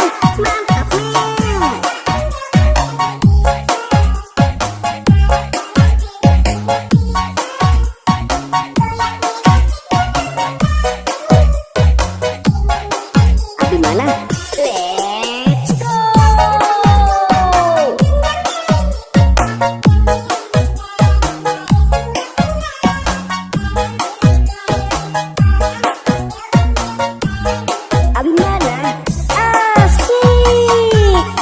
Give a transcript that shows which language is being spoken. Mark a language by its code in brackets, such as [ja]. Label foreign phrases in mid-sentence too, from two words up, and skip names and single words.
[id] Mantap nih. Abi mana? [en] Let's go. [id] Abi mana? Asik.